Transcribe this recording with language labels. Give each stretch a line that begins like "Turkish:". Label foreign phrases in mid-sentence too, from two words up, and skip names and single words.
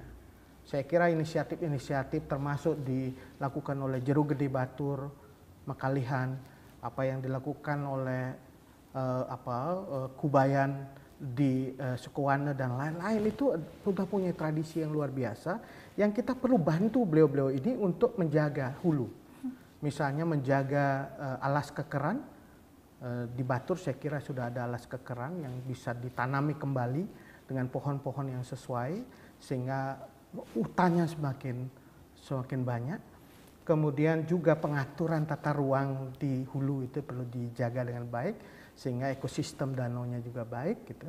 Indonesian: Saya kira inisiatif-inisiatif termasuk dilakukan oleh Jeru Gede Batur, Mekalihan, apa yang dilakukan oleh Kubayan di Sukowana dan lain-lain itu sudah punya tradisi yang luar biasa yang kita perlu bantu beliau-beliau ini untuk menjaga hulu. Misalnya menjaga alas kekeran, di Batur saya kira sudah ada alas kekeran yang bisa ditanami kembali dengan pohon-pohon yang sesuai sehingga hutannya semakin banyak. Kemudian juga pengaturan tata ruang di hulu itu perlu dijaga dengan baik sehingga ekosistem danaunya juga baik gitu.